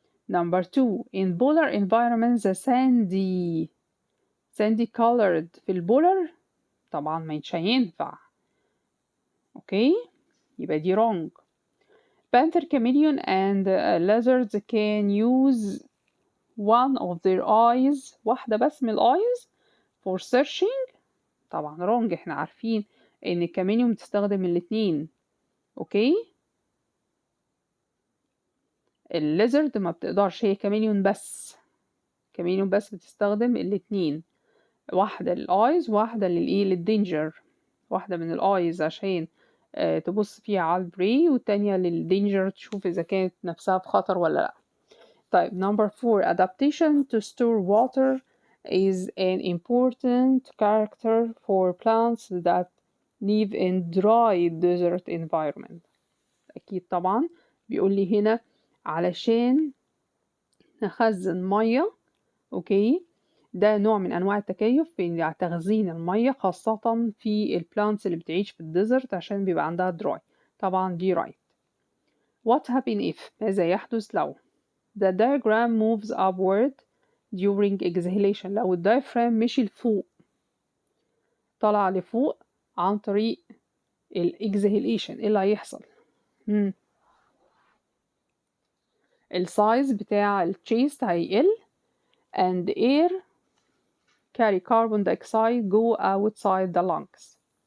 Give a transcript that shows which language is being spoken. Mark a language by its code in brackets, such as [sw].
[en] Number 2 in polar environments the sandy colored [ar] في البولر طبعا مش هينفع. اوكي يبقى دي wrong. [en] Panther, chameleon and lizards can use one of their eyes [ar] واحدة بس من [en] eyes for searching. [ar] طبعا wrong. احنا عارفين ان الكاميليون بتستخدم الاتنين. اوكي. الليزرد ما بتقدرش، هي كاميليون بس بتستخدم الاتنين، واحدة للآيز واحدة للدينجر. واحدة من الآيز عشان تبص فيها على البري، والتانية للدينجر تشوف إذا كانت نفسها في خطر ولا لأ. [en] طيب number 4 adaptation to store water is an important character for plants that live in dry desert environment. [ar] أكيد طبعا بيقول لي هنا علشان نخزن مية. أوكي، ده نوع من أنواع التكيف في تخزين المية، خاصة في البلانتس اللي بتعيش في الديزرت عشان بيبقى عندها dry. طبعا دي right. [en] What happen if؟ [ar] ماذا يحدث لو [en] the diaphragm moves upward during exhalation؟ [ar] لو الدايفرام مشي لفوق، طلع لفوق عن طريق [en] exhalation، [ar] ايه اللي هيحصل؟ السايز بتاع الchest هيقل [en] and air carry carbon dioxide go outside the lungs.